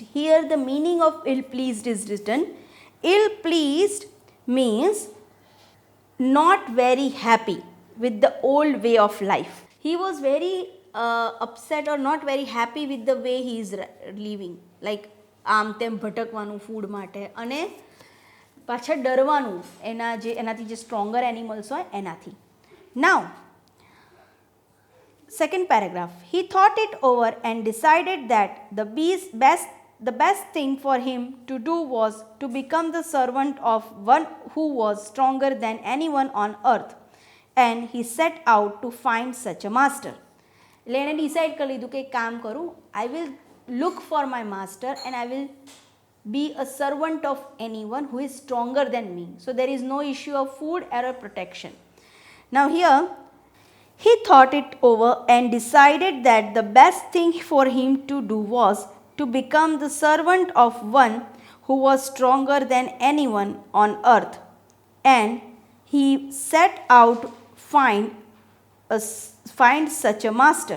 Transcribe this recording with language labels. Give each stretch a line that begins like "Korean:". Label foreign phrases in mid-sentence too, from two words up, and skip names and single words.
English: Here the meaning of ill pleased is written. Ill pleased means not very happy with the old way of life. He was very upset or not very happy with the way he is living, like
Gujarati: આમ તેમ ભટકવાનું ફૂડ માટે અને પાછા ડરવાનું એનાથી જે
English: stronger animals
Gujarati: હોય એનાથી.
English: Now, second paragraph. He thought it over and decided that the best the best thing for him to do was to become the servant of one who was stronger than anyone on earth, and he set out to find such a master.
Gujarati: એટલે એણે ડિસાઇડ કરી લીધું કે એક કામ કરું,
English: I will look for my master and I will be a servant of anyone who is stronger than me. So there is no issue of food or protection. Now here he thought it over and decided that the best thing for him to do was to become the servant of one who was stronger than anyone on earth, and he set out to find such a master.